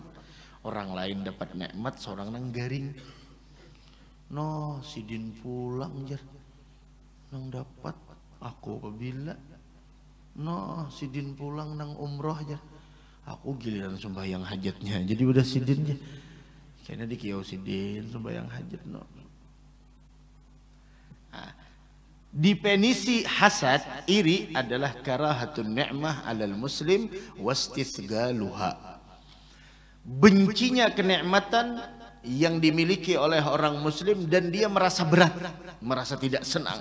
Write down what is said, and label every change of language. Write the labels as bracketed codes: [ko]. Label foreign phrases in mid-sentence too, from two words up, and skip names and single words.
[bjn] Orang lain dapat nikmat, seorang nang garing. No, sidin pulang jar, nang dapat aku apabila. No, sidin pulang nang umroh jar, aku giliran sembahyang hajatnya. Jadi udah sidin jar. Kayaknya di kiau sidin sembahyang hajat no. [id] Definisi hasad, iri adalah [ar] كراهة النعمة على المسلم واستثقالها. [id] Bencinya kenikmatan yang dimiliki oleh orang muslim dan dia merasa berat, merasa tidak senang.